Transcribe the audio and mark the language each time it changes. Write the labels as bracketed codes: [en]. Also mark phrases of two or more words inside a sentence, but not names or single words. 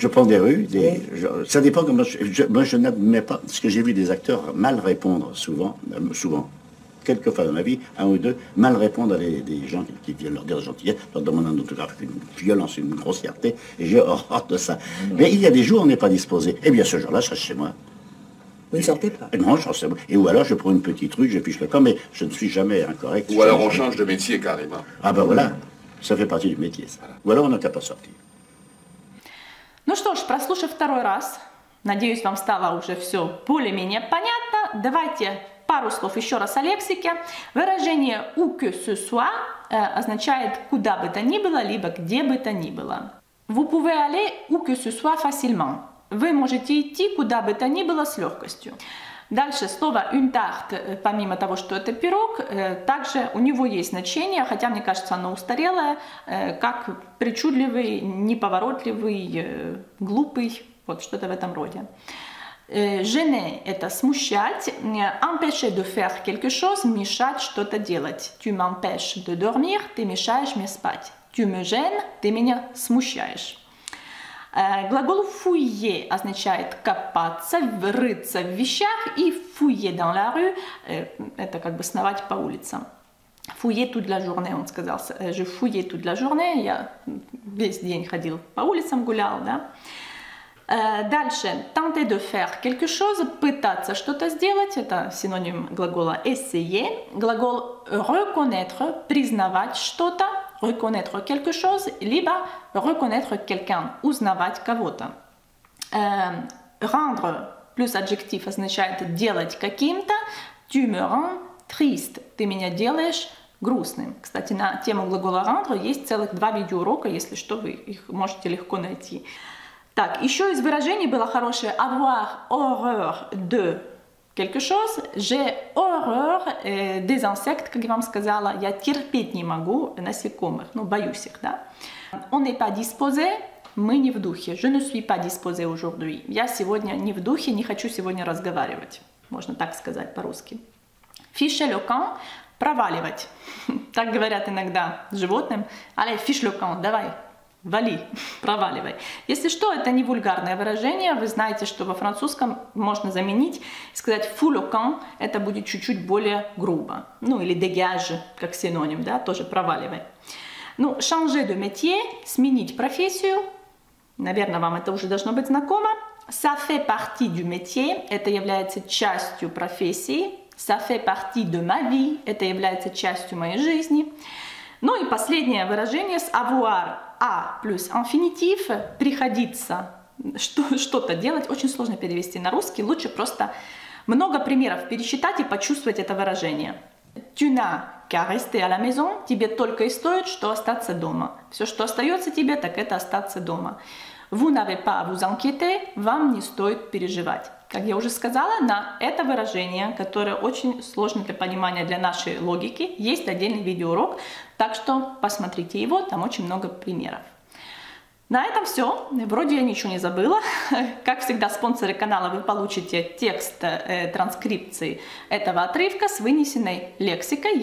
[fr] Je prends des rues, ça dépend comment moi je n'admets pas, parce que j'ai vu des acteurs mal répondre souvent, quelques fois dans ma vie, un ou deux, mal répondre à des gens qui viennent leur dire gentillesse, leur demander un autographe, une violence, une grossièreté, et j'ai horreur de ça. Mais il y a des jours où on n'est pas disposé. Eh bien ce jour-là, je reste chez moi. Vous ne sortez pas? Non, je reste chez moi. Et ou alors je prends une petite rue, je fiche le camp, mais je ne suis jamais incorrect. Ou alors on change de métier carrément. Ah ben voilà, ça fait partie du métier, ça. Ou alors on n'a qu'à pas sortir. [ru] Ну что ж, прослушав второй раз, надеюсь, вам стало уже все более-менее понятно. Давайте пару слов еще раз о лексике. Выражение [fr] «où que ce soit» [ru] означает «куда бы то ни было», либо «где бы то ни было». [fr] Vous pouvez aller où que ce soit facilement. [ru] Вы можете идти куда бы то ни было с легкостью. Дальше слово [fr] «une tarte», [ru] помимо того, что это пирог, также у него есть значение, хотя мне кажется оно устарелое, как причудливый, неповоротливый, глупый, вот что-то в этом роде. Gêner – это смущать, [fr] empêcher de faire quelque chose – [ru] мешать что-то делать. [fr] Tu m'empêches de dormir, [ru] ты мешаешь мне спать. [fr] Tu me gênes – [ru] ты меня смущаешь. Глагол fouiller означает копаться, рыться в вещах, и [fr] fouiller dans la rue – [ru] это как бы сновать по улицам. [fr] Fouiller toute la journée, [ru] он сказал. [fr] Je fouillais toute la journée, [ru] я весь день ходил по улицам, гулял, да. Дальше, [fr] tenter de faire quelque chose, [ru] пытаться что-то сделать, это синоним глагола essayer. Глагол reconnaître, признавать что-то, [fr] reconnaître quelque chose, либо reconnaître quelqu'un, [ru] узнавать кого-то. Rendre плюс аджектив означает делать каким-то. [fr] Tu me rends triste, [ru] ты меня делаешь грустным. Кстати, на тему глагола rendre есть целых 2 видеоурока, если что, вы их можете легко найти. Так, еще из выражений было хорошее [fr] avoir horreur de quelque chose. J'ai horreur des insectes, [ru] как я вам сказала. Я терпеть не могу насекомых, ну, боюсь их, да. [fr] On n'est pas disposé, [ru] мы не в духе. [fr] Je ne suis pas disposé aujourd'hui. [ru] Я сегодня не в духе, не хочу сегодня разговаривать. Можно так сказать по-русски. [fr] Ficher le camp, [ru] проваливать. Так говорят иногда животным. [fr] Allez, fiche le camp, [ru] давай. Вали, проваливай. Если что, это не вульгарное выражение. Вы знаете, что во французском можно заменить, сказать [fr] fous le camp, [ru] это будет чуть-чуть более грубо. Ну или dégage, как синоним, да, тоже проваливай. Ну, [fr] changer de métier, [ru] сменить профессию. Наверное, вам это уже должно быть знакомо. [fr] Ça fait partie du métier, [ru] это является частью профессии. [fr] Ça fait partie de ma vie, [ru] это является частью моей жизни. Ну и последнее выражение с avoir а плюс инфинитив, приходится что-то делать. Очень сложно перевести на русский, лучше просто много примеров пересчитать и почувствовать это выражение. [fr] Tu n'as qu'à rester à la maison, [ru] тебе только и стоит, что остаться дома. Все, что остается тебе, так это остаться дома. [fr] Vous n'avez pas à vous inquiéter, [ru] вам не стоит переживать. Как я уже сказала, на это выражение, которое очень сложно для понимания для нашей логики, есть отдельный видеоурок, так что посмотрите его, там очень много примеров. На этом все. Вроде я ничего не забыла. Как всегда, спонсоры канала, вы получите текст транскрипции этого отрывка с вынесенной лексикой.